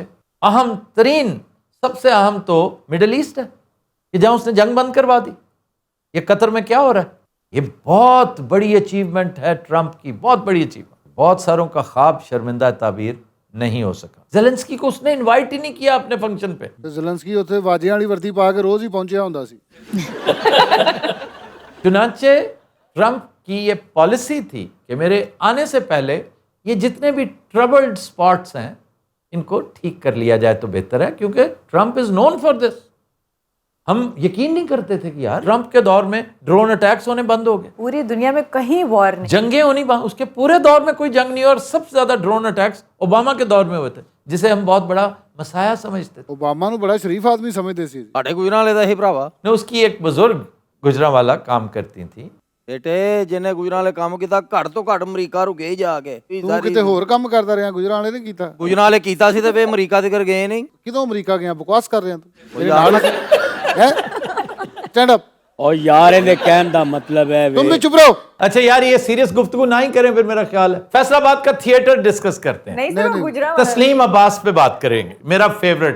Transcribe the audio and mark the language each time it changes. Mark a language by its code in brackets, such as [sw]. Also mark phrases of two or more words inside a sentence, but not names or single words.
[ur] اہم ترین, سب سے اہم تو مڈل ایسٹ ہے کہ جہاں اس نے جنگ بند کروا دی. یہ قطر میں کیا ہو رہا ہے, یہ بہت بڑی اچیومنٹ ہے ٹرمپ کی, بہت بڑی اچیومنٹ. بہت ساروں کا خواب شرمندہ تعبیر نہیں ہو سکا. زیلنسکی کو اس نے انوائٹ ہی نہیں کیا اپنے فنکشن پہ. [pa] زیلنسکی اتنے واجیاں والی وردی پا کے روز ہی پہنچیا ہوندا سی. [ur] چنانچہ ٹرمپ کی یہ پالیسی تھی کہ میرے آنے سے پہلے یہ جتنے بھی [en] troubled spots [ur] ہیں ان کو ٹھیک کر لیا جائے تو بہتر ہے, کیونکہ [en] Trump is known for this. [ur] ہم یقین نہیں کرتے تھے کہ یار ٹرمپ کے دور میں [en] drone attacks [ur] ہونے بند ہو گئے, پوری دنیا میں کہیں وار نہیں, جنگیں ہونی بند, اس کے پورے دور میں کوئی جنگ نہیں, اور سب سے زیادہ [en] drone attacks [ur] اوباما کے دور میں ہوئے تھے, جسے ہم بہت بڑا مسائل سمجھتے تھے. [pa] اوباما نو بڑا شریف آدمی سمجھتے سی. ساڈے گجراں والے دا ہی بھراوا [ur] نے اس کی ایک بزرگ گجرانوالا کام کرتی تھیں. [pa] بیٹے جنے گجراں والے کام کیتا گھٹ تو گھٹ امریکہ رکے جا کے. تو کتے ہور کام کردا رہیا, گجراں والے نے کیتا. گجراں والے کیتا سی تے وے امریکہ تک گئے نہیں. کدوں امریکہ گیا, [ur] بکواس کر رہے ہیں تو. [en] stand up. [pa] اور یار انہیں کہن دا مطلب ہے [ur] تم بھی چپ رہو. اچھا یار یہ سیریس گفتگو نہ ہی کریں پھر, میرا خیال ہے فیصل آباد کا تھیٹر ڈسکس کرتے ہیں. نہیں سر وہ گجرا تسلیم عباس پہ بات کریں گے, میرا فیوریٹ ہے.